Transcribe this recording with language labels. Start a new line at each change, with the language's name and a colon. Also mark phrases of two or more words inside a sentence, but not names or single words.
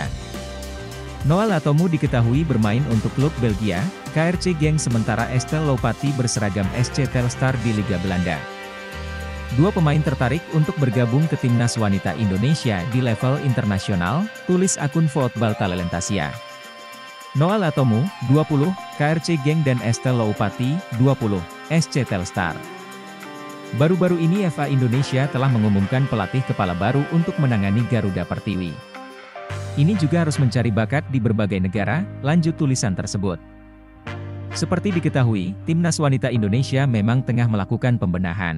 Indonesian: Noal Atomu diketahui bermain untuk klub Belgia, KRC Genk, sementara Estelle Loupati berseragam SC Telstar di Liga Belanda. 2 pemain tertarik untuk bergabung ke timnas wanita Indonesia di level internasional, tulis akun Voetbal Talentasia. Noal Atomu, 20, KRC Genk dan Estelle Loupati, 20, SC Telstar. Baru-baru ini FA Indonesia telah mengumumkan pelatih kepala baru untuk menangani Garuda Pertiwi. Ini juga harus mencari bakat di berbagai negara, lanjut tulisan tersebut. Seperti diketahui, timnas wanita Indonesia memang tengah melakukan pembenahan.